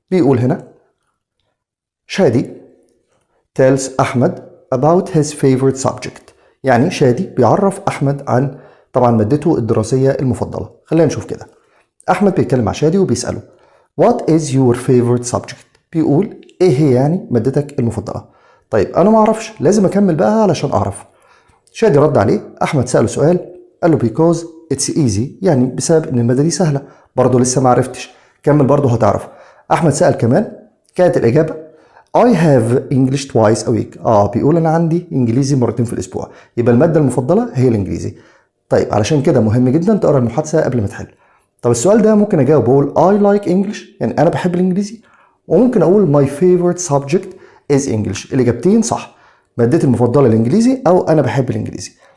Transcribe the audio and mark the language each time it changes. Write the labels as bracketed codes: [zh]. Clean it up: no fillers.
[ar] بيقول هنا شادي [en] tells [ar] أحمد [en] about his favorite subject. [ar] يعني شادي بيعرف أحمد عن طبعا مادته الدراسية المفضلة. خلينا نشوف كده. أحمد بيتكلم مع شادي وبيسأله [en] What is your favorite subject؟ [ar] بيقول إيه هي يعني مادتك المفضلة؟ طيب أنا ما أعرفش، لازم أكمل بقى علشان أعرف. شادي رد عليه. أحمد سأله سؤال قال له [en] because it's easy، [ar] يعني بسبب إن المادة دي سهلة. برضه لسه ما عرفتش، كمل برضه هتعرف. أحمد سأل كمان، كانت الإجابة [en] I have English twice a week. [ar] بيقول أنا عندي إنجليزي مرتين في الأسبوع، يبقى المادة المفضلة هي الإنجليزي. طيب علشان كده مهم جدا تقرأ المحادثة قبل ما تحل. طب السؤال ده ممكن أجاوب أقول [en] I like English، [ar] يعني أنا بحب الإنجليزي، وممكن أقول [en] my favorite subject is English. [ar] الإجابتين صح، مادتي المفضلة الإنجليزي أو أنا بحب الإنجليزي.